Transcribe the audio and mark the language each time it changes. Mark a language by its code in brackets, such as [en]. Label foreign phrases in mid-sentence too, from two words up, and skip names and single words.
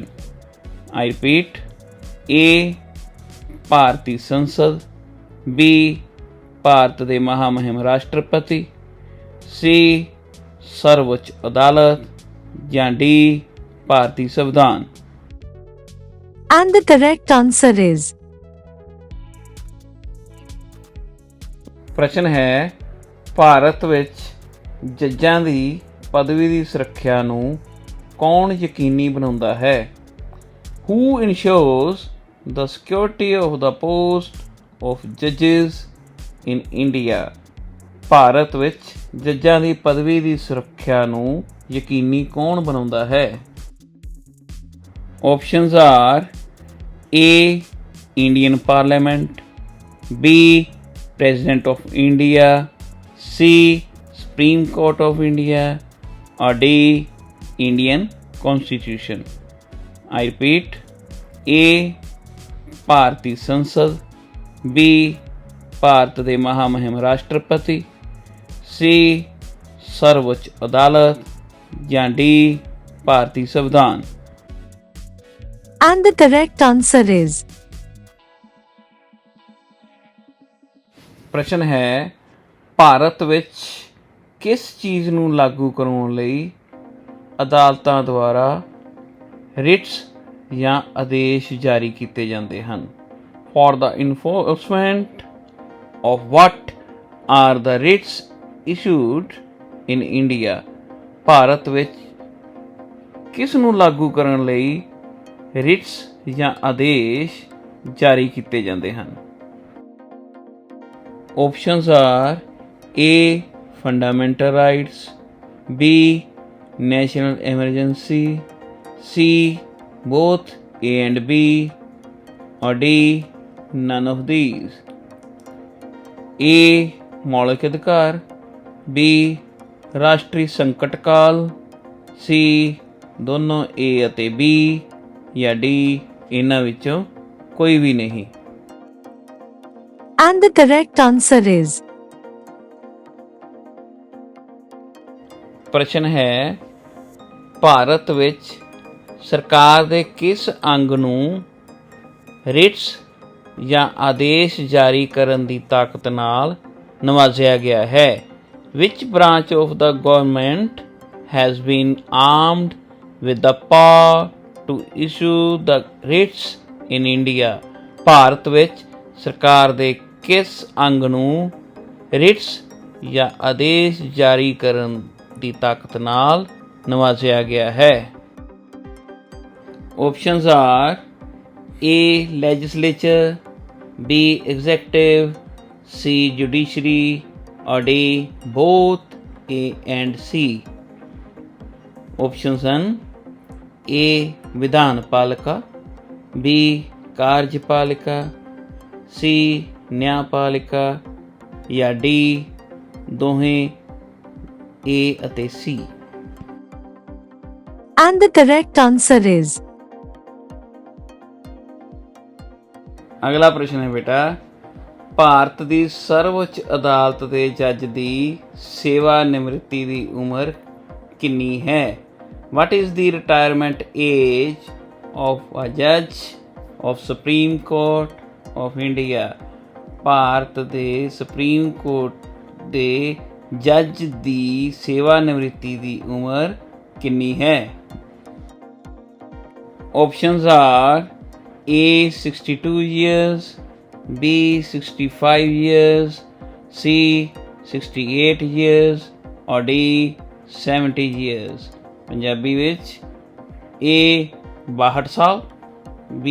[en] I repeat, A, [pa] ਭਾਰਤੀ ਸੰਸਦ, B, ਭਾਰਤ ਦੇ ਮਹਾਮਹਿਮ ਰਾਸ਼ਟਰਪਤੀ, C, ਸਰਵਉੱਚ ਅਦਾਲਤ, ਜਾਂ D, ਭਾਰਤੀ ਸੰਵਿਧਾਨ। [en] and the correct answer is [pa] ਪ੍ਰਸ਼ਨ ਹੈ, ਭਾਰਤ ਵਿੱਚ ਜੱਜਾਂ ਦੀ ਪਦਵੀ ਦੀ ਸੁਰੱਖਿਆ ਨੂੰ ਕੌਣ ਯਕੀਨੀ ਬਣਾਉਂਦਾ ਹੈ? [en] Who ensures the security of the post of judges in India? [pa] ਭਾਰਤ ਵਿੱਚ ਜੱਜਾਂ ਦੀ ਪਦਵੀ ਦੀ ਸੁਰੱਖਿਆ ਨੂੰ ਯਕੀਨੀ ਕੌਣ ਬਣਾਉਂਦਾ ਹੈ? [en] Options are A. Indian Parliament, B. President of India, C. Supreme Court of India, or D. Indian Constitution. I repeat, A. [pa] ਭਾਰਤੀ ਸੰਸਦ, B. ਭਾਰਤ ਦੇ ਮਹਾਮਹਿਮ ਰਾਸ਼ਟਰਪਤੀ, C. ਸਰਵਉੱਚ ਅਦਾਲਤ ਜਾਂ D. ਭਾਰਤੀ ਸੰਵਿਧਾਨ। [en] And the correct answer is [pa] ਪ੍ਰਸ਼ਨ ਹੈ, ਭਾਰਤ ਵਿੱਚ ਕਿਸ ਚੀਜ਼ ਨੂੰ ਲਾਗੂ ਕਰਾਉਣ ਲਈ ਅਦਾਲਤਾਂ ਦੁਆਰਾ ਰਿਟਸ ਜਾਂ ਆਦੇਸ਼ ਜਾਰੀ ਕੀਤੇ ਜਾਂਦੇ ਹਨ? [en] For the enforcement of what are the writs issued in India? [pa] ਭਾਰਤ ਵਿੱਚ ਕਿਸ ਨੂੰ ਲਾਗੂ ਕਰਨ ਲਈ ਰਿਟਸ ਜਾਂ ਆਦੇਸ਼ ਜਾਰੀ ਕੀਤੇ ਜਾਂਦੇ ਹਨ? [en] Options are A. Fundamental rights, B. National emergency, C. Both A and B, or D. None of these. A. [pa] ਮੌਲਿਕ ਅਧਿਕਾਰ, B. ਰਾਸ਼ਟਰੀ ਸੰਕਟ ਕਾਲ, C. ਦੋਨੋਂ A ਅਤੇ B, ਜਾਂ D. ਇਹਨਾਂ ਵਿੱਚੋਂ ਕੋਈ ਵੀ ਨਹੀਂ। [en] and the correct answer is [pa] ਪ੍ਰਸ਼ਨ ਹੈ, ਭਾਰਤ ਵਿੱਚ ਸਰਕਾਰ ਦੇ ਕਿਸ ਅੰਗ ਨੂੰ ਰਿਟਸ ਜਾਂ ਆਦੇਸ਼ ਜਾਰੀ ਕਰਨ ਦੀ ਤਾਕਤ ਨਾਲ ਨਵਾਜ਼ਿਆ ਗਿਆ ਹੈ? [en] Which branch of the government has been armed with the power to issue the writs in India? [pa] ਭਾਰਤ ਵਿੱਚ ਸਰਕਾਰ ਦੇ ਕਿਸ ਅੰਗ ਨੂੰ ਰਿਟਸ ਜਾਂ ਆਦੇਸ਼ ਜਾਰੀ ਕਰਨ ਦੀ ਤਾਕਤ ਨਾਲ ਨਵਾਜ਼ਿਆ ਗਿਆ ਹੈ? [en] Options are A. Legislature, B. Executive, C. Judiciary, or D. Both A and C. [pa] Options ਹਨ A. ਵਿਧਾਨ ਪਾਲਿਕਾ, B. ਕਾਰਜਪਾਲਿਕਾ, C. ਨਿਆਂਪਾਲਿਕਾ, ਜਾਂ D. ਦੋਹੇ A ਅਤੇ C। [en] and the correct answer is [pa] ਅਗਲਾ ਪ੍ਰਸ਼ਨ ਹੈ ਬੇਟਾ, ਭਾਰਤ ਦੀ ਸਰਵਉੱਚ ਅਦਾਲਤ ਦੇ ਜੱਜ ਦੀ ਸੇਵਾ ਨਿਵਰਤੀ ਦੀ ਉਮਰ ਕਿੰਨੀ ਹੈ? [en] What is the retirement age of a judge of Supreme Court of India? [pa] ਭਾਰਤ ਦੇ ਸੁਪਰੀਮ ਕੋਰਟ ਦੇ ਜੱਜ ਦੀ ਸੇਵਾ ਨਿਵਰਤੀ ਦੀ ਉਮਰ ਕਿੰਨੀ ਹੈ? [en] Options are A. 62 years, B. 65 years, C. 68 years, or D. 70 years. [pa] ਪੰਜਾਬੀ ਵਿੱਚ A. 62 ਸਾਲ, B.